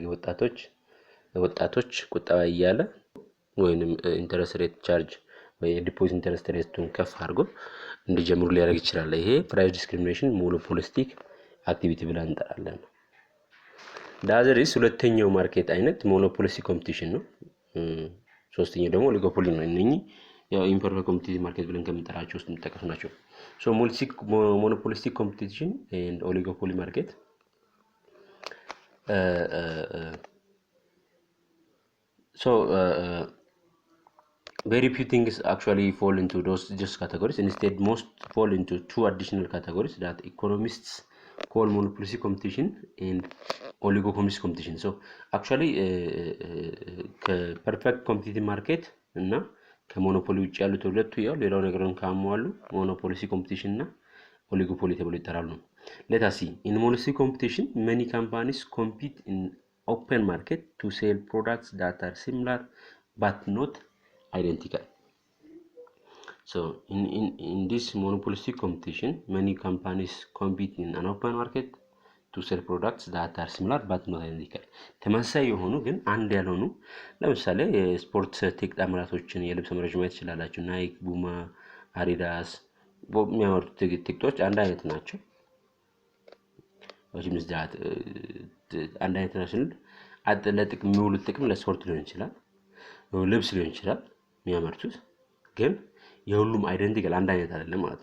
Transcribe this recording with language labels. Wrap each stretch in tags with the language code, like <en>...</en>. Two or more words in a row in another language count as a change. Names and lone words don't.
<am>ወጣቶች ቁጠባ እያለ ወይንም</am> <en>interest rate charge</en> <am>ወይ</am> <en>deposit interest rate</en> <am>ከፍ አድርጎ እንዲጀምሩ ሊያደርግ ይችላል። ይሄ</am> <en>price discrimination monopolistic activity</en> <am>ብለን እንጠራለን። ዳዘሪስ ሁለተኛው ማርኬት አይነት</am> <en>monopolistic competition</en> <am>ነው። ሶስተኛው ደግሞ ኦሊጎፖሊ ነው። እነኚህ ያው</am> <en>imperfect competitive market</en> <am>ብለን ከምንጠራቸው ውስጥ የሚጠቀሱ ናቸው።</am> <en>so monopolistic competition and oligopoly market. Very few things actually fall into those just categories. Instead, most fall into two additional categories that economists call monopolistic competition and oligopolistic competition. So actually perfect competitive market</en> <am>እና ከሞኖፖሊ ውጭ ያሉት ሁለቱ ያው ሌላው ነገርን ካሟሉ</am> <en>monopolistic competition</en> <am>እና oligopoly ተብሎ ይጠራሉ።</am> <en>Let us see. In monopolistic competition, many companies compete in open market to sell products that are similar but not identical. So in this monopolistic competition, many companies compete in an open market to sell products that are similar but not identical.</en> <am>ተመሳሳይ የሆኑ ግን አንድ ያልሆኑ ለምሳሌ የስፖርት ቴክ ጣምራቶችን የልብስ መረጃ ማየት ይችላልላችሁ። ናይክ፣ ቡማ፣ አዲዳስ የሚያመርቱት ቴክቶች አንድ አይነት ናቸው። ወይም ዝዳት አንድ አይነት ናቸው። ለጥቅም የሚውሉት ጥቅም ለስፖርት ሊሆን ይችላል፣ ልብስ ሊሆን ይችላል የሚያመርቱት ግን የሁሉም አይደንቲካል አንድ አይነት አይደለም ማለት</am>